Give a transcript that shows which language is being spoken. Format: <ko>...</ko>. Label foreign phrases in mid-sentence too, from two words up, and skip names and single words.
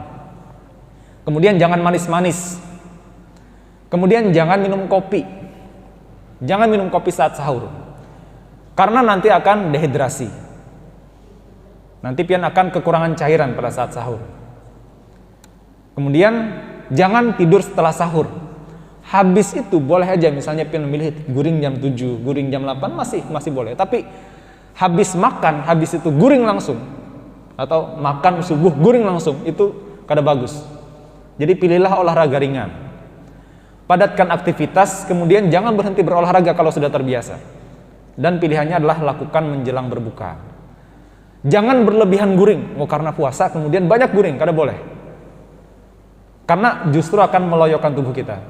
<id>Kemudian jangan manis-manis. Kemudian jangan minum kopi. Jangan minum kopi saat sahur. Karena nanti akan dehidrasi. Nanti pian akan kekurangan cairan pada saat sahur. Kemudian jangan tidur setelah sahur. Habis itu boleh aja misalnya pian memilih guring jam 7, guring jam 8 masih boleh. Tapi habis makan, habis itu guring langsung, atau makan subuh guring langsung, itu kada bagus. Jadi pilihlah olahraga ringan. Padatkan aktivitas, kemudian jangan berhenti berolahraga kalau sudah terbiasa. Dan pilihannya adalah lakukan menjelang berbuka. Jangan berlebihan guring, karena puasa kemudian banyak guring, kada boleh. Karena justru akan meloyokkan tubuh kita.</id>